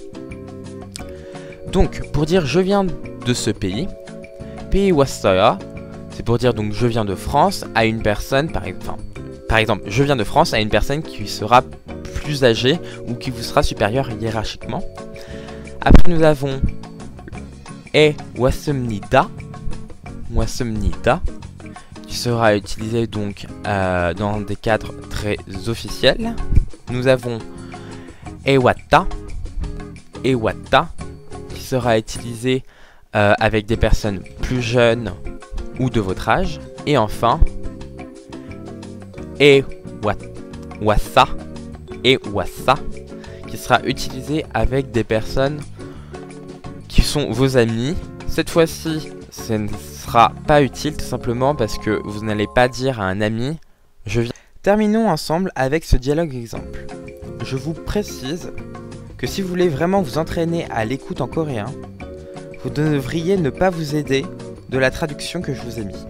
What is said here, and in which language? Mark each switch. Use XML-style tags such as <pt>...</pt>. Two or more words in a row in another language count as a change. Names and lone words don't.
<fr>Donc, pour dire « je viens de ce pays », pays 왔어요, c'est pour dire donc « je viens de France » à une personne, par exemple, je viens de France à une personne qui sera plus âgée ou qui vous sera supérieure hiérarchiquement. Après, nous avons «</fr> <ko>에 왔습니다 »,</ko> <fr>qui sera utilisé donc dans des cadres très officiels. Nous avons</fr> <ko>에 왔다,</ko> <fr>qui sera utilisé avec des personnes plus jeunes ou de votre âge. Et enfin,</fr> <ko>에 왔어,</ko> <fr>qui sera utilisé avec des personnes qui sont vos amis. Cette fois-ci, ce ne sera pas utile tout simplement parce que vous n'allez pas dire à un ami « je viens ». Terminons ensemble avec ce dialogue exemple. Je vous précise que si vous voulez vraiment vous entraîner à l'écoute en coréen, vous devriez ne pas vous aider de la traduction que je vous ai mis.</fr>